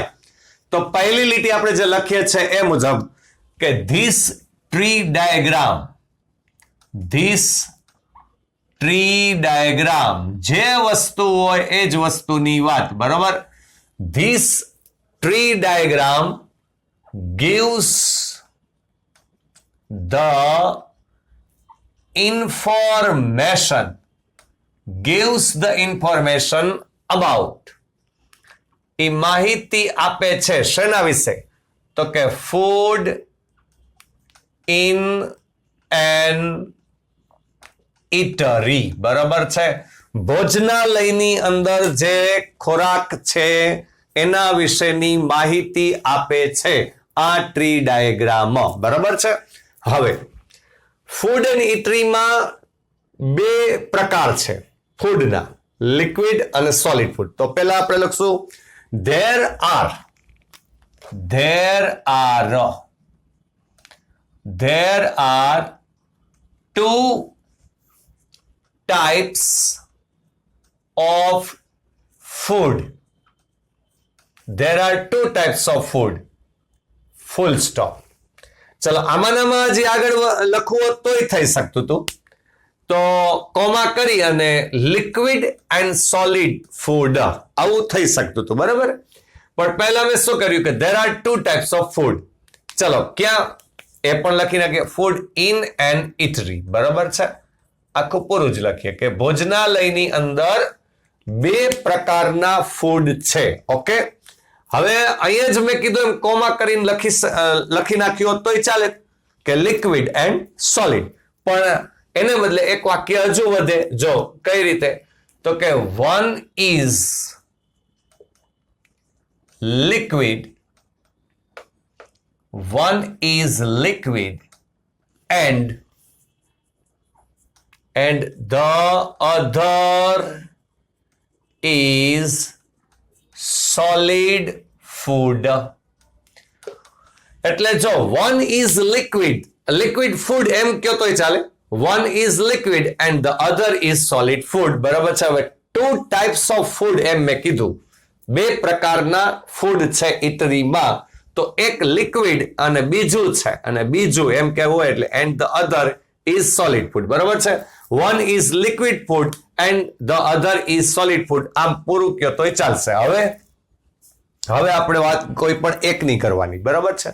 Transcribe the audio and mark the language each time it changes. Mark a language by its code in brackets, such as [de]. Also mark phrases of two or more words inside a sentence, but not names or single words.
[gu] તો પહેલી લીટી આપણે જે લખીએ છીએ એ મુજબ કે [en] this tree diagram [gu] જે વસ્તુ હોય એ જ વસ્તુની વાત. બરાબર. [en] this tree diagram gives the information about [gu] એ માહિતી આપે છે શેના વિશે? તો કે [en] food in an eatery. [gu] બરાબર છે. ભોજનાલયની અંદર જે ખોરાક છે એના વિશેની માહિતી આપે છે આ [en] tree diagram. [gu] બરાબર છે. હવે ફૂડ એન્ડ ઇટરીમાં બે પ્રકાર છે ફૂડના, લિક્વિડ અને [en] solid food. [gu] તો પહેલા આપણે લખશું [en] there are two types of food. There are two types of food. Full stop. [gu] ચલો આમાંનામાં જે આગળ લખવું હોત તોય થઈ શકતું હતું. તો કોમા કરી અને [en] liquid and solid food [gu] આવું થઈ શકતું હતું. બરાબર. પણ પહેલા મેં શું કર્યું કે [en] there are two types of food. [gu] ચલો ક્યાં એ પણ લખી નાખીએ [en] food in an eatery. [gu] બરાબર છે. આખું પૂરું જ લખીએ કે ભોજનાલયની અંદર બે પ્રકારના ફૂડ છે. ઓકે. હવે અહીંયા જ મેં કીધું એમ કોમા કરીને લખી નાખ્યું હોત તોય ચાલે કે [en] liquid and solid. [gu] પણ એને બદલે એક વાક્ય હજુ વધે. જો કઈ રીતે? તો કે [en] one is liquid and the other is solid food. [gu] એટલે જો [en] one is liquid food [gu] એમ કયો તોય ચાલે. [en] one is liquid and the other is solid food. [gu] બરાબર છે. હવે [en] two types of food [gu] એમ મેં કીધું. બે પ્રકારના ફૂડ છે ઇટરીમાં. તો એક લિક્વિડ અને બીજું છે અને બીજું એમ કહેવું હોય એટલે [en] and the other is solid food. [gu] બરાબર છે. [en] one is liquid food and the other is solid food. [gu] આમ પૂરું કયો તોય ચાલશે. હવે આપણે વાત કોઈ પણ એકની કરવાની. બરાબર છે.